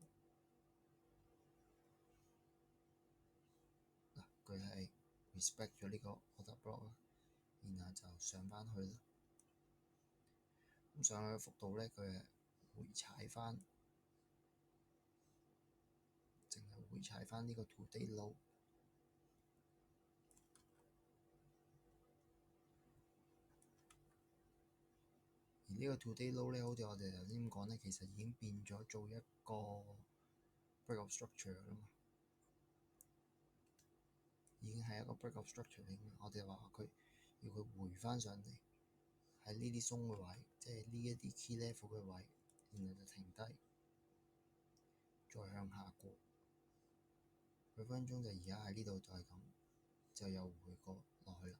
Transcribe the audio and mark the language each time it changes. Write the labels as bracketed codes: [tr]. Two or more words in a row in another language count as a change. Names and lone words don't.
[yue] 嗱，佢係 respect 咗呢個 [en] order block [yue] 啦，然後就上返去啦。咁上去嘅幅度咧，佢係回踩返，淨係回踩返呢個 [en] two-day low。 [yue] 而呢個 [en] two-day low [yue] 咧，好似我哋頭先咁講咧，其實已經變咗做一個 [en] break of structure [yue] 啦嘛，已經係一個 [en] break of structure [yue] 嚟嘅。我哋話佢要佢回返上嚟喺呢啲鬆嘅位，即係呢一啲 [en] key level [yue] 嘅位，然後就停低，再向下過。佢分分鐘就而家喺呢度就係咁，就又回過落去啦。